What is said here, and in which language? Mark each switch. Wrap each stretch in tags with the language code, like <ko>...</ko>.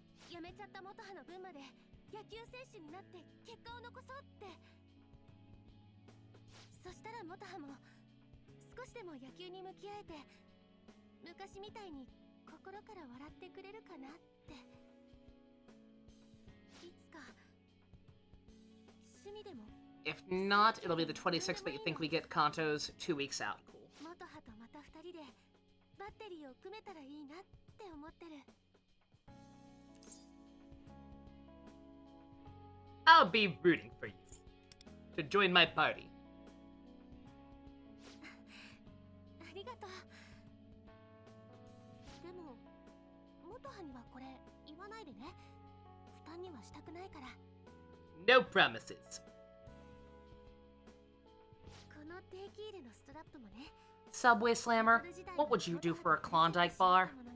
<ja>やめちゃった元葉の分まで野球選手になって結果を残そうって。そしたら元葉も少しでも野球に向き合えて、昔みたいに心から笑ってくれるかなって。いつか趣味でも。</ja> <en>If not, it'll be the 26th, but you think we get Kanto's 2 weeks out. Cool.</en> <ja>元葉とまた2人でバッテリーを組めたらいいなって思ってる。</ja> <en>I'll be rooting for you to join my party.</en> <ja>ありがとう。でも元葉にはこれ言わないでね。負担にはしたくないから。</ja> <en>No promises.</en> <ja>この定期入れのストラップもね。</ja> <en>Subway Slammer, what would you do for a Klondike bar?</en>